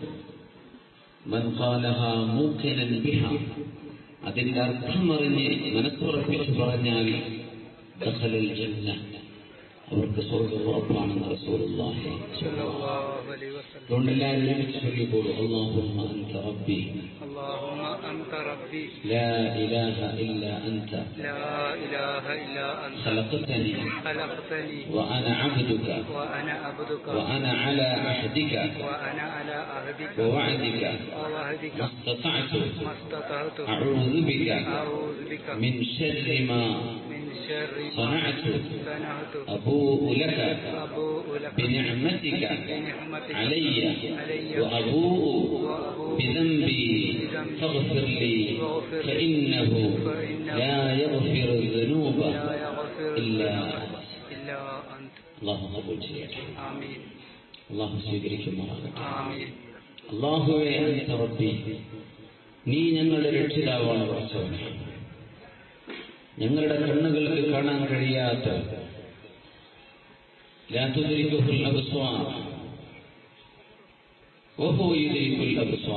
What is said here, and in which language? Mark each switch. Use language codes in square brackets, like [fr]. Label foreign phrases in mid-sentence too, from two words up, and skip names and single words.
[ar] من قالها موقنا بها, [ml] അതിന്റെ അർത്ഥമറിഞ്ഞ് മനസ്സുറപ്പിച്ച് പറഞ്ഞാൽ [ar] دخل الجنة, [ml] അവർക്ക് സ്വർഗ്ഗം ഉറപ്പാണെന്ന് [ar] رسول الله صلى الله عليه وسلم. [ml] അതുകൊണ്ട് എല്ലാവരും ഒരുമിച്ച് ചൊല്ലിക്കോളൂ, [ar] اللهم أنت ربي, اللهم أنت ربي لا إله إلا أنت خلقتني وأنا عبدك وأنا على عهدك ووعدك ما استطعت أعوذ بك من شر ما صنعت أبوء لك بنعمتك علي وأبوء بذنبي فاغفر لي فإنه لا يغفر الذنوب إلا أنت. الله قبول [ml] ചെയ്യട്ടെ. ആമീൻ. അല്ലാഹു സ്വീകരിക്കുമാറാകട്ടെ. ആമീൻ. അല്ലാഹുവേ [ar] أنت ربي, [ml] നീ ഞങ്ങളുടെ രക്ഷിതാവാണ് പടച്ചവനേ. ഞങ്ങളുടെ കണ്ണുകൾക്ക് കാണാൻ കഴിയാത്ത [ar] لا تدركه الأبصار وهو يدرك الأبصار